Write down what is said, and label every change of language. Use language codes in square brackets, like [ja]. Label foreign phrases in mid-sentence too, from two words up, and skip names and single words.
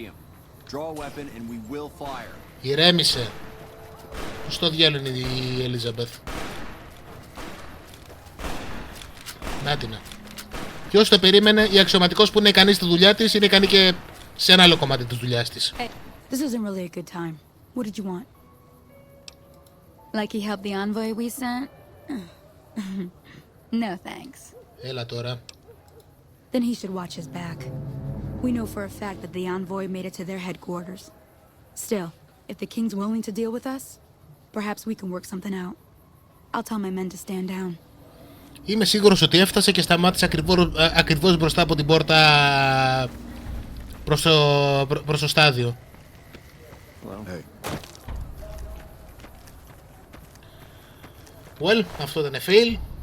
[el] Ηρέμησε. Στο διάλογο είναι η Elizabeth. Νάτινα. Και όσο το περίμενε, η αξιωματικός που είναι ικανή στη δουλειά της είναι ικανή και σε ένα άλλο κομμάτι της δουλειάς της. [en] This isn't really a good time. What did you want? Like he helped the envoy we sent? No thanks. [el] Έλα τώρα. [en] Then he should watch his back. We know for a fact that the envoy made it to their headquarters. Still, if the king's willing to deal with us, perhaps we can work something out. I'll tell my men to stand down. [el] Είμαι σίγουρος ότι έφτασε και σταμάτησε ακριβώς μπροστά από την πόρτα προς το στάδιο. Well, αυτό ήταν fail.